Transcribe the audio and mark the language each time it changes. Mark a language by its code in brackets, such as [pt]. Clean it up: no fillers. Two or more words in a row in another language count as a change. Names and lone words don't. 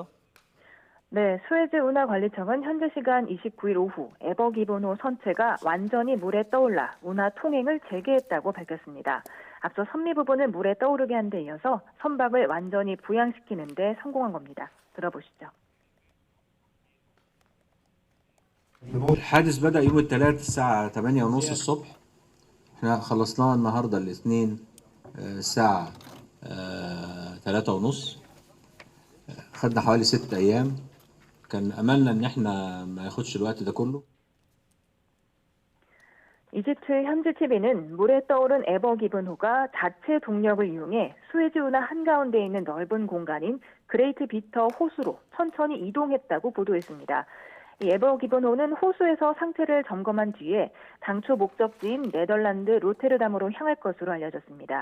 [ko] 네, 수에즈 운하관리청은 현지 시간 29일 오후 에버 기본호 선체가 완전히 물에 떠올라 운하 통행을 재개했다고 밝혔습니다. 앞서 선미 부분을 물에 떠오르게 한 데 이어서 선박을 완전히 부양시키는 데 성공한 겁니다. 들어보시죠. [ar] الحادث بدأ يوم الثلاث الساعة 8:30 الصبح. احنا خلصناه النهاردة الاثنين الساعة 3:30. خدنا حوالي 6 أيام. كان أملنا إن احنا ما ياخدش الوقت ده كله. [ko] 이집트 현지 TV는 물에 떠오른 에버 기본호가 자체 동력을 이용해 수에즈 운하 한가운데에 있는 넓은 공간인 그레이트 비터 호수로 천천히 이동했다고 보도했습니다. 이 에버 기본호는 호수에서 상태를 점검한 뒤에 당초 목적지인 네덜란드 로테르담으로 향할 것으로 알려졌습니다.